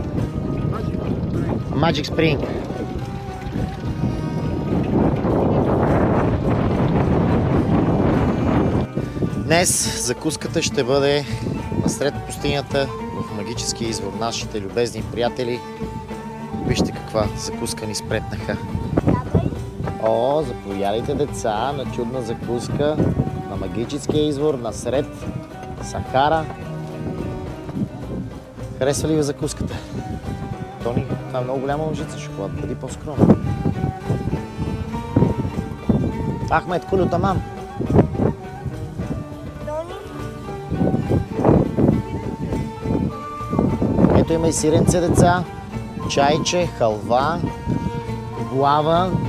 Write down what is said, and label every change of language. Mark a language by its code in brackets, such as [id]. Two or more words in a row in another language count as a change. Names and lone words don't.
[bg] Magic Spring. Днес закуската ще бъде насред пустинята в магическия извор. Нашите любезни приятели, вижте каква закуска ни спретнаха. О, заповядайте, деца, на чудна закуска на магическия извор насред Сахара. Харесва ли ви закуската? Тони, това е много голяма лъжица шоколад, бъди по-скромен. Ахмед, [ar] كله تمام. [bg] Ето има и сиренце, деца, чайче, халва, глава.